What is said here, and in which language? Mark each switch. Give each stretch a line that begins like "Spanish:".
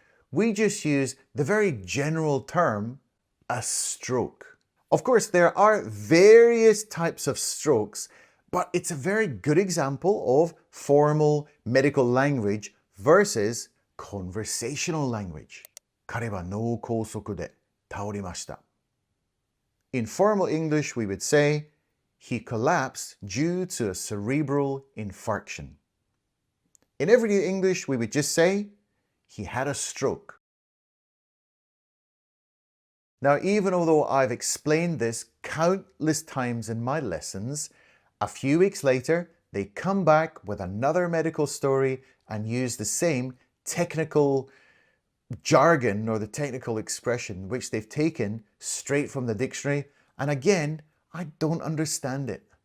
English: We just use the very general term, a stroke. Of course, there are various types of strokes, but it's a very good example of formal medical language versus conversational language.
Japanese: 彼は脳梗塞で倒れました.
English: In formal English, we would say, he collapsed due to a cerebral infarction. In everyday English, we would just say, he had a stroke. Now, even although I've explained this countless times in my lessons, a few weeks later, they come back with another medical story and use the same technical jargon or the technical expression which they've taken straight from the dictionary, and again, I don't understand it.